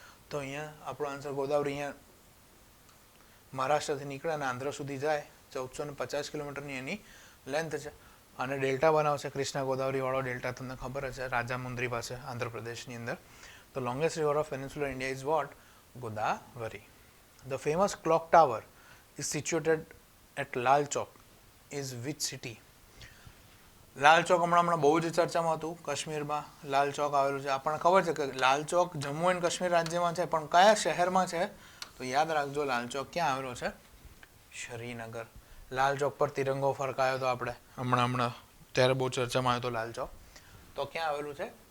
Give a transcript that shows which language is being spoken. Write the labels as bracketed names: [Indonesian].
[Gujarati] તો અહીંયા આપણો આન્સર ગોદાવરી. અહીંયા મહારાષ્ટ્રથી નીકળે અને આંધ્ર સુધી જાય, 1450 કિલોમીટરની એની લેન્થ છે. અને ડેલ્ટા બનાવશે, કૃષ્ણા ગોદાવરી વાળો ડેલ્ટા તમને ખબર જ છે, રાજામુંદ્રી પાસે આંધ્રપ્રદેશની અંદર. [English] તો longest river of peninsular India is what? [Gujarati] Godavari. [English] The famous clock tower is situated at Lal Chowk is which city? [Gujarati] લાલ ચોક હમણાં બહુ જ ચર્ચામાં હતું. કાશ્મીરમાં લાલ ચોક આવેલું છે. આપણને ખબર છે કે લાલ ચોક જમ્મુ એન્ડ કાશ્મીર રાજ્યમાં છે, પણ કયા શહેરમાં છે? તો યાદ રાખજો, લાલ ચોક ક્યાં આવેલો છે? શ્રીનગર. લાલ ચોક પર તિરંગો ફરકાયો હતો આપણે હમણાં ત્યારે બહુ ચર્ચામાં આવ્યો હતો લાલ ચોક. તો ક્યાં આવેલું છે?